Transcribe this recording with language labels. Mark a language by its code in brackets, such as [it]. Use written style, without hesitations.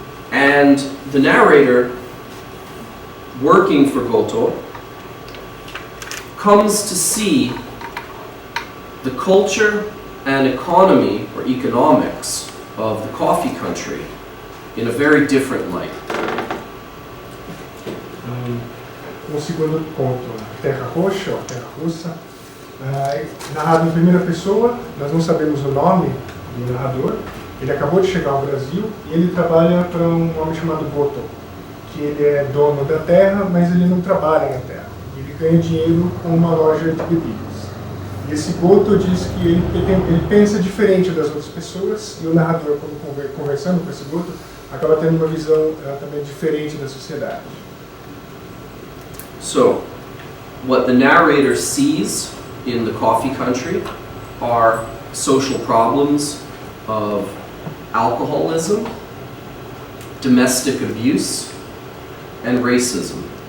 [en] And the narrator, working for Goto, comes to see the culture and economy, or economics, of the coffee country in a very different light. [pt] O segundo conto, Terra Roxa, ou Terra Russa, narrado em primeira pessoa. Nós não sabemos o nome do narrador. Ele acabou de chegar ao Brasil e ele trabalha para um homem chamado Goto, que ele é dono da terra, mas ele não trabalha na terra. Ele ganha dinheiro com uma loja de bebidas. E esse Goto diz que ele pensa diferente das outras pessoas, e o narrador, quando conversando com esse Goto, acaba tendo uma visão também diferente da sociedade. [en] So, what the narrator sees in the coffee country are social problems of alcoholism, domestic abuse, and racism.